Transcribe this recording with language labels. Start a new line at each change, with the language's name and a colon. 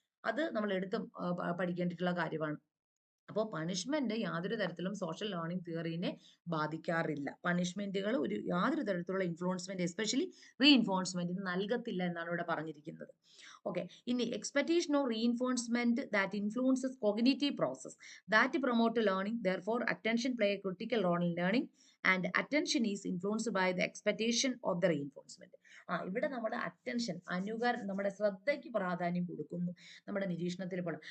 Malayalam: അത് നമ്മൾ പഠിക്കേണ്ടിട്ടുള്ള കാര്യമാണ്. അപ്പോൾ പണിഷ്മെന്റ് യാതൊരു തരത്തിലും സോഷ്യൽ ലേണിംഗ് തിയറിനെ ബാധിക്കാറില്ല. പണിഷ്മെന്റുകൾ യാതൊരു തരത്തിലുള്ള ഇൻഫ്ലുവൻസ്മെന്റ്, എസ്പെഷ്യലി റീഇൻഫോഴ്സ്മെന്റിന് നൽകത്തില്ല എന്നാണ് ഇവിടെ പറഞ്ഞിരിക്കുന്നത്.
English: Okay, ഇനി expectation of reinforcement that influences cognitive process that promote learning. Therefore, attention play a critical role in learning, and attention is influenced by the expectation of the reinforcement.
Malayalam: ഇവിടെ നമ്മുടെ attention നമ്മുടെ ശ്രദ്ധയ്ക്ക് പ്രാധാന്യം കൊടുക്കുന്നു നമ്മുടെ നിരീക്ഷണത്തിൽ പോകണം.